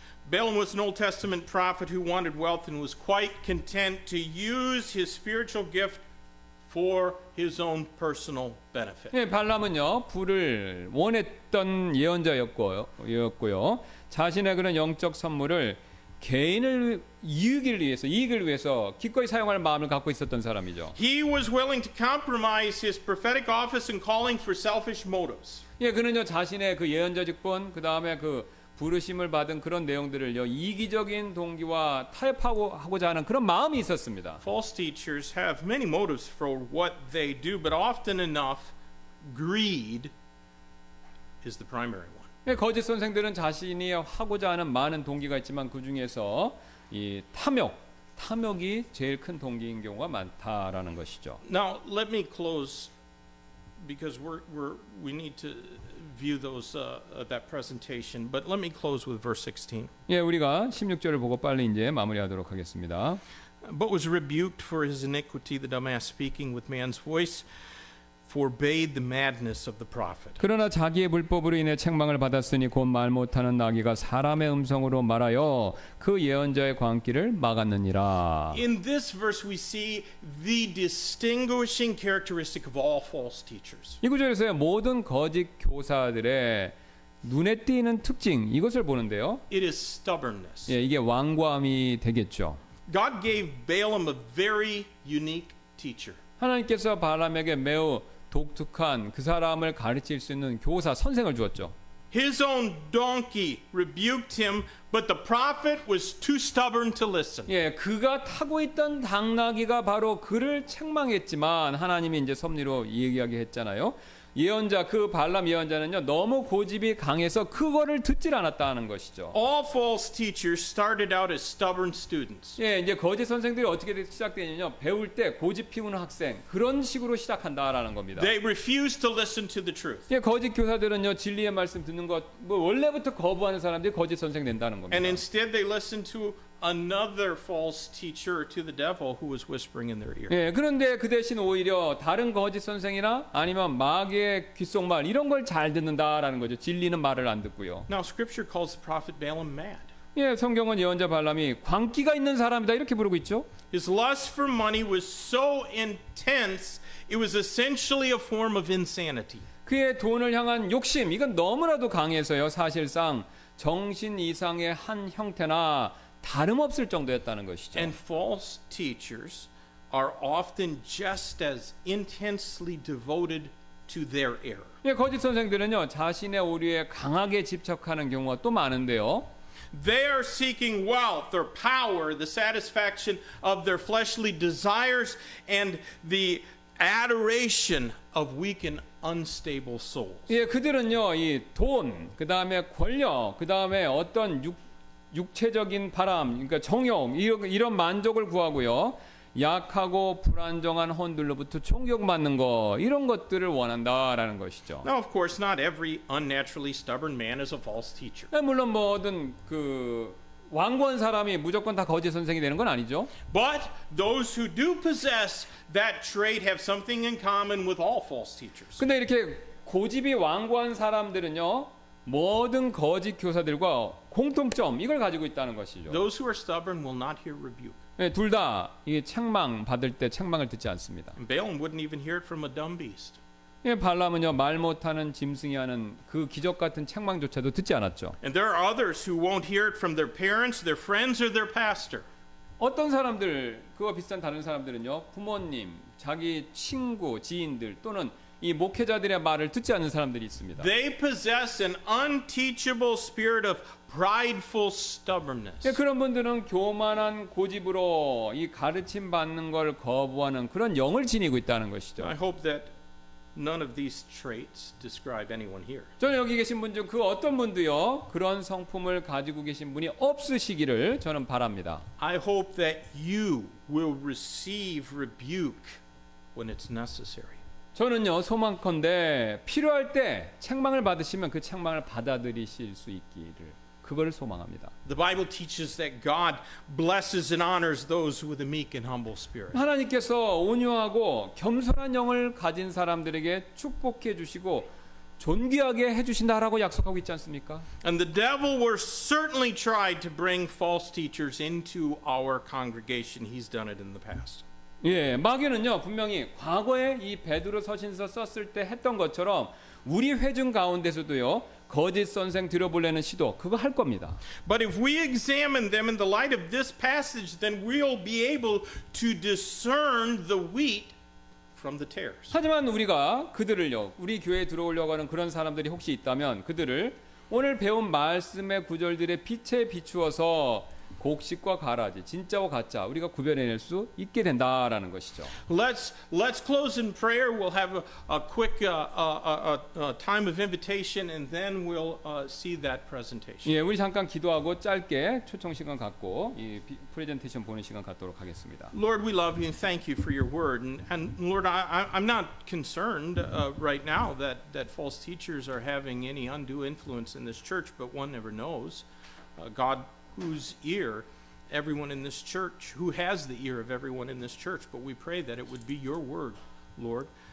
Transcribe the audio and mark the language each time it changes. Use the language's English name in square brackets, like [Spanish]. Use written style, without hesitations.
[English] Balaam was an Old Testament prophet who wanted wealth and was quite content to use his spiritual gift for his own personal benefit. [Korean] 예, 발람은요 불을 원했던 예언자였고요. 자신의 그런 영적 선물을 개인을 이익을 위해서 기꺼이 사용할 마음을 갖고 있었던 사람이죠. [English] He was willing to compromise his prophetic office and calling for selfish motives. [Korean] 예, 그는요 자신의 그 예언자 직분, 그 다음에 그 부르심을 받은 그런 내용들을요 이기적인 동기와 타협하고자 하는 그런 마음이 있었습니다. [English] False teachers have many motives for what they do, but often enough, greed is the primary one. [Korean] 거짓 선생들은 자신이 하고자 하는 많은 동기가 있지만 그 중에서 이 탐욕이 제일 큰 동기인 경우가 많다라는 것이죠. [English] Now, let me close because we need to view that presentation. But let me close with verse 16. [Korean] 예, 우리가 16절을 보고 빨리 이제 마무리하도록 하겠습니다. [English] But was rebuked for his iniquity, the dumbass speaking with man's voice. forbade the madness of the prophet. [Korean] 그러나 자기의 불법으로 인해 책망을 받았으니 곧 말 못하는 나귀가 사람의 음성으로 말하여 그 예언자의 광기를 막았느니라. [English] In this verse we see the distinguishing characteristic of all false teachers. [Korean] 이 구절에서 모든 거짓 교사들의 눈에 띄는 특징 이것을 보는데요. [English] It is stubbornness. [Korean] 예, 이게 완고함이 되겠죠. [English] God gave Balaam a very unique teacher. [Korean] 하나님께서 발람에게 매우 독특한 그 사람을 가르칠 수 있는 교사, 선생을 주었죠. [English] His own donkey rebuked him, but the prophet was too stubborn to listen. [Korean] 예, 그가 타고 있던 당나귀가 바로 그를 책망했지만 하나님이 이제 섭리로 얘기하게 했잖아요. 예언자 그 발람 예언자는요 너무 고집이 강해서 그거를 듣질 않았다는 것이죠. [English] All false teachers started out as stubborn students. [Korean] 예, 이제 거짓 선생들이 어떻게 시작되냐면요 배울 때 고집 피우는 학생 그런 식으로 시작한다라는 겁니다. [English] They refused to listen to the truth. [Korean] 예, 거짓 교사들은요 진리의 말씀 듣는 것 뭐 원래부터 거부하는 사람들이 거짓 선생 된다는 겁니다. [English] And instead they listened to another false teacher, to the devil who was whispering in their ear. [Korean] 예, 그런데 그 대신 오히려 다른 거짓 선생이나 아니면 마귀의 귓속말 이런 걸 잘 듣는다라는 거죠. 진리는 말을 안 듣고요. [English] Now scripture calls the prophet Balaam mad. [Korean] 예, 성경은 예언자 발람이 광기가 있는 사람이다 이렇게 부르고 있죠. [English] His lust for money was so intense, it was essentially a form of insanity. [Korean] 그의 돈을 향한 욕심 이건 너무나도 강해서요. 사실상 정신 이상의 한 형태나 다름없을 정도였다는 것이죠. [English] And false teachers are often just as intensely devoted to their error. [Korean] 예, 거짓 선생들은요 자신의 오류에 강하게 집착하는 경우가 또 많은데요. [English] They are seeking wealth or power, the satisfaction of their fleshly desires, and the adoration of weak and unstable souls. [Korean] 예, 그들은요 이 돈, 그 다음에 권력, 그 다음에 어떤 육체적인 바람, 그러니까 정욕 이런 만족을 구하고요. 약하고 불안정한 혼들로부터 총격받는 거 이런 것들을 원한다라는 것이죠. [English] Now, of course, not every unnaturally stubborn man is a false teacher. [Korean] 물론 뭐든 그 완고한 사람이 무조건 다 거짓 선생이 되는 건 아니죠. [English] But those who do possess that trait have something in common with all false teachers. [Korean] 근데 이렇게 고집이 완고한 사람들은요 모든 거짓 교사들과 공통점 이걸 가지고 있다는 것이죠. [English] Those who are stubborn will not hear rebuke. [Korean] 네, 둘 다 이 책망 받을 때 책망을 듣지 않습니다. [English] And Balaam wouldn't even hear it from a dumb beast. [Korean] 예, 발람은요 말 못하는 짐승이 하는 그 기적 같은 책망조차도 듣지 않았죠. [English] And there are others who won't hear it from their parents, their friends, or their pastor. [Korean] 어떤 사람들 그와 비슷한 다른 사람들은요 부모님, 자기 친구, 지인들 또는 이 목회자들의 말을 듣지 않는 사람들이 있습니다. [English] They possess an unteachable spirit of prideful stubbornness. [Korean] 예, 그런 분들은 교만한 고집으로 이 가르침 받는 걸 거부하는 그런 영을 지니고 있다는 것이죠. [English] I hope that none of these traits describe anyone here. [Korean] 저는 여기 계신 분 중 그 어떤 분도요 그런 성품을 가지고 계신 분이 없으시기를 저는 바랍니다. [English] I hope that you will receive rebuke when it's necessary. [Korean] 저는요 소망컨대 필요할 때 책망을 받으시면 그 책망을 받아들이실 수 있기를 그걸 소망합니다. [English] The Bible teaches that God blesses and honors those with a meek and humble spirit. [Korean] 하나님께서 온유하고 겸손한 영을 가진 사람들에게 축복해 주시고 존귀하게 해 주신다라고 약속하고 있지 않습니까? [English] And the devil will certainly try to bring false teachers into our congregation. He's done it in the past. [Korean] 예, 마귀는요 분명히 과거에 이 베드로 서신서 썼을 때 했던 것처럼 우리 회중 가운데서도요 거짓 선생 들여보려는 시도 그거 할 겁니다. [English] But if we examine them in the light of this passage, then we'll be able to discern the wheat from the tares. [Korean] 하지만 우리가 그들을요 우리 교회에 들어오려고 하는 그런 사람들이 혹시 있다면 그들을 오늘 배운 말씀의 구절들의 빛에 비추어서 곡식과 가라지, 진짜와 가짜 우리가 구별해낼 수 있게 된다라는 것이죠. [English] Let's close in prayer. We'll have a quick time of invitation, and then we'll see that presentation. [Korean] 예, 우리 잠깐 기도하고 짧게 초청 시간 갖고 이 프레젠테이션 보는 시간 갖도록 하겠습니다. [English] Lord, we love you and thank you for your word. And Lord, I'm not concerned right now that false teachers are having any undue influence in this church, but one never knows. God, whose ear everyone in this church, who has the ear of everyone in this church, but we pray that it would be your word, Lord,